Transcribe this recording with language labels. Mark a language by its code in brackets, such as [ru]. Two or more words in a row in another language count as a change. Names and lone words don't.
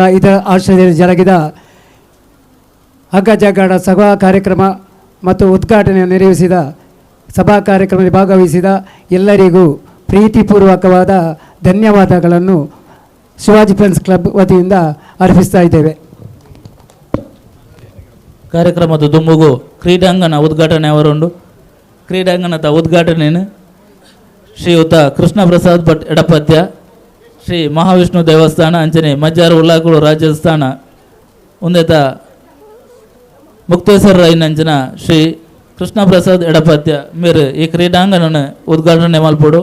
[kn] ಇದರ ಆಶ್ರಯದಲ್ಲಿ ಜರುಗಿದ ಹಗ್ಗ ಜಗ್ಗಾಟ ಸಭಾ ಕಾರ್ಯಕ್ರಮ ಮತ್ತು ಉದ್ಘಾಟನೆ ನೆರವೇರಿಸಿದ ಸಭಾ ಕಾರ್ಯಕ್ರಮದಲ್ಲಿ ಭಾಗವಹಿಸಿದ ಎಲ್ಲರಿಗೂ ಪ್ರೀತಿಪೂರ್ವಕವಾದ ಧನ್ಯವಾದಗಳನ್ನು ಶಿವಾಜಿ ಫ್ರೆಂಡ್ಸ್ ಕ್ಲಬ್ ವತಿಯಿಂದ ಅರ್ಪಿಸ್ತಾ ಇದ್ದೇವೆ. [tcy] ಕಾರ್ಯಕ್ರಮದ ದುಂಬುಗು ಕ್ರೀಡಾಂಗಣ ಉದ್ಘಾಟನೆ ಅವರುಂಡು. [kn] ಕ್ರೀಡಾಂಗಣದ ಉದ್ಘಾಟನೆಯನ್ನು [tcy] ಶ್ರೀಯುತ ಕೃಷ್ಣ ಪ್ರಸಾದ್ ಭಟ್ ಎಡಪತ್ಯ, ಶ್ರೀ ಮಹಾವಿಷ್ಣು ದೇವಸ್ಥಾನ ಅಂಚನೆ ಮಜ್ಜಾರು ಉಲ್ಲಾಕುಳು ರಾಜಸ್ಥಾನ ಉಂದೆತ ಮುಕ್ತೇಶ್ವರ ರಾಯಿನಂಚನ ಶ್ರೀ ಕೃಷ್ಣ ಪ್ರಸಾದ್ ಎಡಪತ್ಯ ಮೇರೆ ಈ ಕ್ರೀಡಾಂಗಣ ಉದ್ಘಾಟನೆ ಮಲ್ಪಡು.